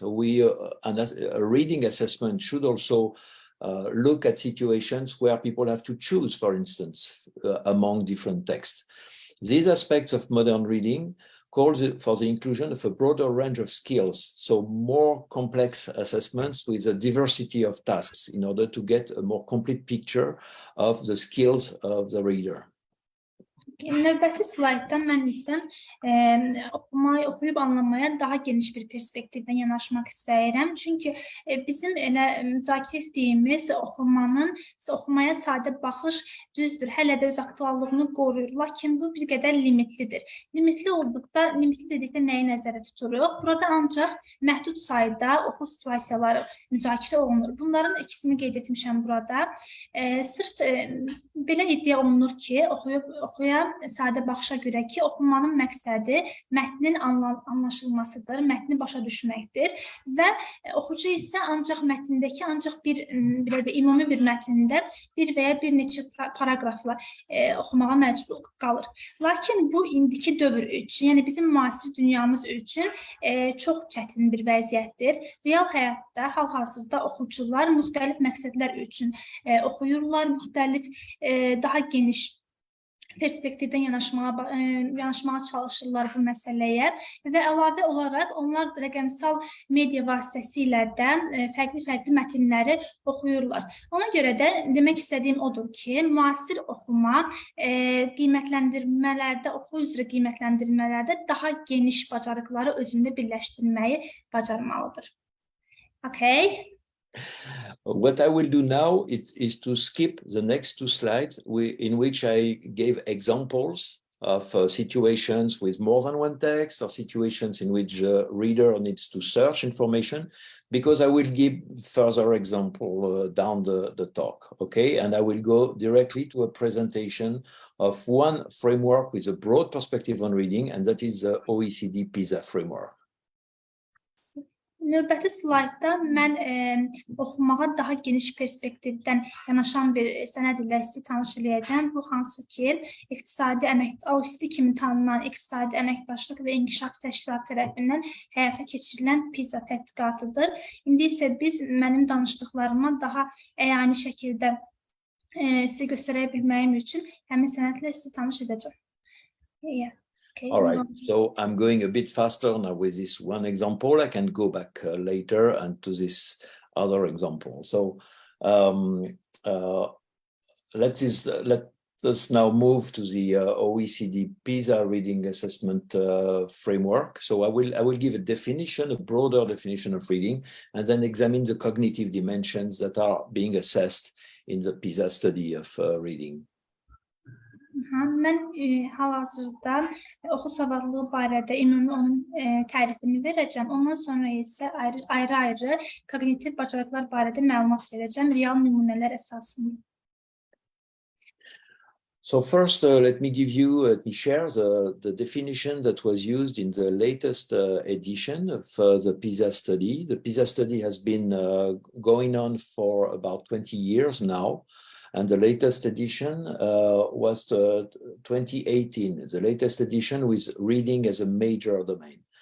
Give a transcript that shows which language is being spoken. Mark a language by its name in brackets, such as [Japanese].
[English] And a reading assessment should also look at situations where people have to choose, for instance, among different texts. These aspects of modern reading calls for the inclusion of a broader range of skills, so more complex assessments with a diversity of tasks in order to get a more complete picture of the skills of the reader. [Azerbaijani] Növbəti slaydda mən isə oxuyub anlamaya daha geniş bir perspektivdən yanaşmaq istəyirəm. Çünki bizim elə müzakirə etdiyimiz oxumaya sadə baxış düzdür, hələ də öz aktuallığını qoruyur. Lakin bu bir qədər limitlidir. Limitli dedikdə nəyi nəzərə tuturuq? Burada ancaq məhdud sayda oxu situasiyaları müzakirə olunur. Bunların ikisini qeyd etmişəm burada. Sırf belə iddia olunur ki, oxuya sadə baxışa görə ki, oxumanın məqsədi mətnin anlaşılmasıdır, mətni başa düşməkdir və oxucu isə ancaq mətndəki ümumi bir mətndə bir və ya bir neçə paraqrafla oxumağa məcbur qalır. Lakin bu indiki dövr üçün, yəni bizim müasir dünyamız üçün çox çətin bir vəziyyətdir. Real həyatda hal-hazırda oxucular müxtəlif məqsədlər üçün oxuyurlar, müxtəlif daha geniş perspektivdən yanaşmağa çalışırlar bu məsələyə və əlavə olaraq onlar rəqəmsal media vasitəsilə də fərqli mətnləri oxuyurlar. Ona görə də demək istədiyim odur ki, müasir oxuma qiymətləndirmələrdə, oxu üzrə qiymətləndirmələrdə daha geniş bacarıqları özündə birləşdirməyi bacarmalıdır. [English] Okay. What I will do now is to skip the next two slides in which I gave examples of situations with more than one text or situations in which the reader needs to search information, because I will give further example down the talk, okay? And I will go directly to a presentation of one framework with a broad perspective on reading, and that is the OECD PISA framework. [Azerbaijani] Növbəti slaydda mən oxumağa daha geniş perspektivdən yanaşan bir sənəd ilə sizi tanış edəcəm. Bu hansı ki, OECD kimi tanınan İqtisadi Əməkdaşlıq və İnkişaf Təşkilatı tərəfindən həyata keçirilən PISA tədqiqatıdır. İndi isə biz mənim danışdıqlarıma daha əyani şəkildə sizə göstərə bilməyim üçün həmin sənədlə sizi tanış edəcəm. [English] Okay. All right, so I'm going a bit faster now with this one example. I can go back later and to this other example. So let us now move to the OECD PISA reading assessment framework. So I will give a definition, a broader definition of reading, and then examine the cognitive dimensions that are being assessed in the PISA study of reading. [Azerbaijani] Mən hal-hazırda oxu savadlılığı barədə ümumi onun tərifini verəcəm. Ondan sonra isə ayrı-ayrı kognitiv bacarıqlar barədə məlumat verəcəm, real nümunələr əsasında. [English] So first, let me share the definition that was used in the latest edition of the PISA study. The PISA study has been going on for about 20 years now. And the latest edition was 2018, the latest edition with reading as a major domain.